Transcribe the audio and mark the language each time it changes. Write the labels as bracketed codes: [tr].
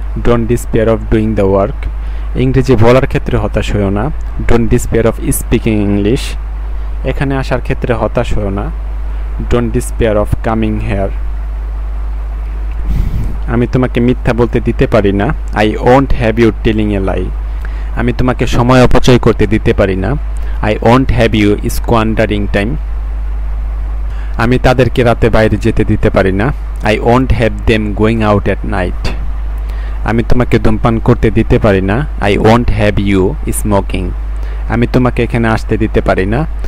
[en] Don't despair of doing the work. [bn] ইংরেজি বলার ক্ষেত্রে হতাশ হইও না। [en] Don't despair of speaking English. [bn] এখানে আসার ক্ষেত্রে হতাশ হইও না। [en] Don't despair of coming here. [bn] আমি তোমাকে মিথ্যা বলতে দিতে পারি না। [en] I won't have you telling a lie. [bn] আমি তোমাকে সময় অপচয় করতে দিতে পারি না। [en] I won't have you squandering time. [bn] আমি তাদেরকে রাতে বাইরে যেতে দিতে পারি না। [en] I won't have them going out at night. [bn] আমি তোমাকে ধূমপান করতে দিতে পারি না। [en] I won't have you smoking. [bn] আমি তোমাকে এখানে আসতে দিতে পারি না।